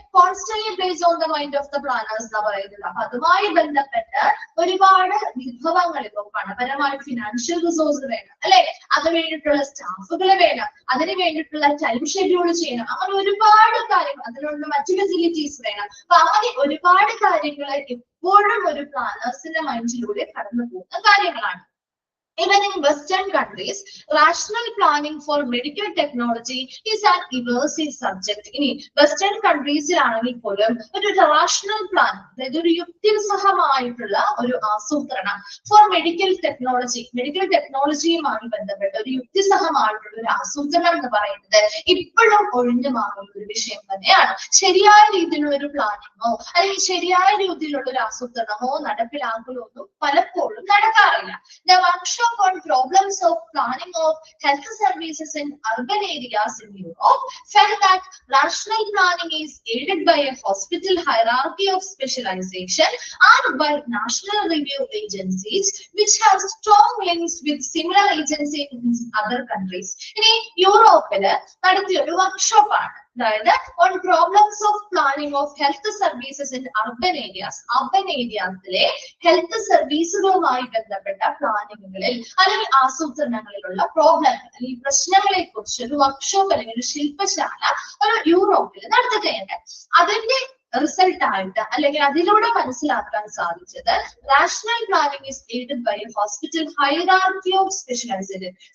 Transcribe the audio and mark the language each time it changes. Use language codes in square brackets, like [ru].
[en] constantly based on the mind of the planners [ml] എന്നാ പറയുന്നത്. അപ്പൊ അതുമായി ബന്ധപ്പെട്ട് ഒരുപാട് വിഭവങ്ങൾ ഇപ്പൊ പണപരമായ ഫിനാൻഷ്യൽ റിസോഴ്സ് വേണം അല്ലെ? അതിന് വേണ്ടിയിട്ടുള്ള സ്റ്റാഫുകൾ വേണം, അതിന് വേണ്ടിയിട്ടുള്ള ടൈം ഷെഡ്യൂൾ ചെയ്യണം, അങ്ങനെ ഒരുപാട് കാര്യങ്ങൾ, അതിനുള്ള മറ്റു ഫെസിലിറ്റീസ് വേണം. അപ്പൊ അങ്ങനെ ഒരുപാട് കാര്യങ്ങൾ എപ്പോഴും ഒരു പ്ലാനേഴ്സിന്റെ മൈൻഡിലൂടെ കടന്നു പോകുന്ന കാര്യങ്ങളാണ്. [en] Even in Western countries, rational planning for medical technology is an elusive subject. [ml] ഇനി വെസ്റ്റേൺ കൺട്രീസിലാണെങ്കിൽ പോലും ഒരു റാഷണൽ പ്ലാൻ, അതായത് ഒരു യുക്തിസഹമായിട്ടുള്ള ഒരു ആസൂത്രണം ഫോർ മെഡിക്കൽ ടെക്നോളജിയുമായി ബന്ധപ്പെട്ട ഒരു യുക്തിസഹമായിട്ടുള്ള ഒരു ആസൂത്രണം എന്ന് പറയുന്നത് ഇപ്പോഴും ഒഴിഞ്ഞു മാറുന്ന ഒരു വിഷയം തന്നെയാണ്. ശരിയായ രീതിയിലുള്ള ഒരു പ്ലാനിങ്ങോ അല്ലെങ്കിൽ ശരിയായ രീതിയിലുള്ള ഒരു ആസൂത്രണമോ നടപ്പിലാക്കലോ ഒന്നും പലപ്പോഴും നടക്കാറില്ല. [en] The workshop on problems of planning of health services in urban areas in Europe felt that rational planning is aided by a hospital hierarchy of specialization and by national review agencies which have strong links with similar agencies in other countries. [ml] ഇനി യൂറോപ്പില് നടത്തിയ ഒരു workshop ആണ്, അതായത് [en] on problems of planning of health services in urban areas. [ml] Urban ഏരിയാസിലെ health സർവീസുകളുമായി ബന്ധപ്പെട്ട പ്ലാനിങ്ങുകളിൽ അല്ലെങ്കിൽ ആസൂത്രണങ്ങളിലുള്ള പ്രോബ്ലങ്ങൾ അല്ലെങ്കിൽ പ്രശ്നങ്ങളെ കുറിച്ച് ഒരു വർക്ക്ഷോപ്പ് അല്ലെങ്കിൽ ഒരു ശില്പശാല ഒരു യൂറോപ്പിൽ നടത്തുകയുണ്ട്. അതിന്റെ റിസൾട്ട് ആയിട്ട് അല്ലെങ്കിൽ അതിലൂടെ മനസ്സിലാക്കാൻ സാധിച്ചത് [en] Rational planning is aided by hospital hierarchy of specialization.